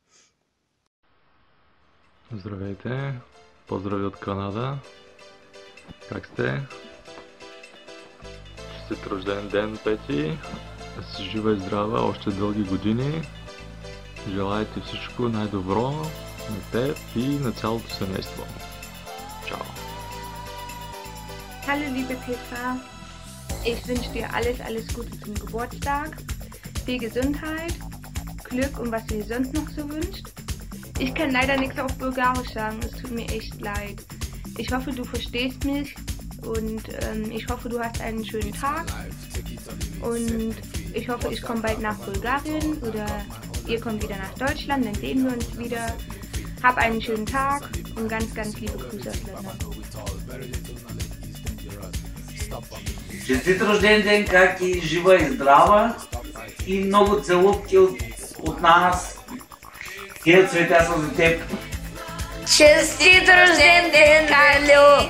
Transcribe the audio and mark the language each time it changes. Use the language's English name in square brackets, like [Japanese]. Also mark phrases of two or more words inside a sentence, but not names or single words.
[Bulgarian] Здравейте! Поздрави от Канада! Как сте? Честит рожден ден, Пети! Да си жива и здрава още дълги години! Желая ти всичко най-добро на теб и на цялото семейство! [German] Ciao! Hallo liebe Petra, ich wünsche dir alles Gute zum Geburtstag, viel Gesundheit, Glück und was du dir sonst noch so wünschst. Ich kann leider nichts auf Bulgarisch sagen, es tut mir echt leid. Ich hoffe, du verstehst mich und ich hoffe, du hast einen schönen Tag und ich hoffe, ich komme bald nach Bulgarien oder ihr kommt wieder nach Deutschland, dann sehen wir uns wieder. Hab einen schönen Tag und ganz liebe Grüße aus London. [Bulgarian] Честит рожден ден, Каки, жива и здрава и много целувки от нас. Тия цветя са за теб. Честит рожден ден, Калю!